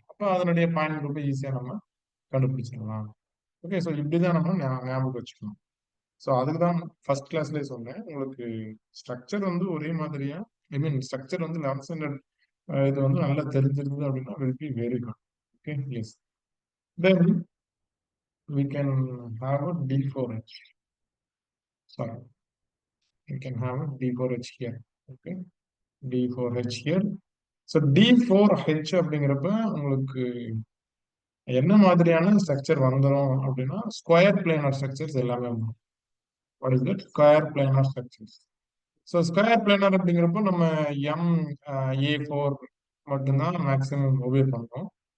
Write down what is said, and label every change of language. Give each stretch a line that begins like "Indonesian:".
Tamil: அப்போ அதனுடைய பாயிண்ட் ரொம்ப ஈஸியா நம்ம கண்டுபிடிச்சிடலாம். ஓகே, ஸோ இப்படிதான் நம்ம ஞாபகம் வச்சுக்கணும். ஸோ அதுக்கு தான் ஃபர்ஸ்ட் கிளாஸ்லேயே சொன்னேன் உங்களுக்கு, ஸ்ட்ரக்சர் வந்து ஒரே மாதிரியா, ஐ மீன் ஸ்ட்ரக்சர் வந்து 11th ஸ்டாண்டர்ட் இது வந்து நல்லா தெரிஞ்சிருந்தது அப்படின்னா
English: Will be very good. Okay, yes.
Tamil: Then
English: we can have a D4H. Sorry, we can have a D4H here. Okay, D4H here.
Tamil: So D4H அப்படிங்கிறப்ப உங்களுக்கு என்ன மாதிரியான ஸ்ட்ரக்சர் வந்துடும் அப்படின்னா ஸ்கொயர் பிளேனார் ஸ்ட்ரக்சர்ஸ் எல்லாமே வந்துடும்.
English: What is that?
Tamil: Square planar structures. So square planar அப்படிங்கிறப்போ நம்ம MA4 மட்டும்தான் மேக்ஸிமம் உபயோக பண்ணுறோம்.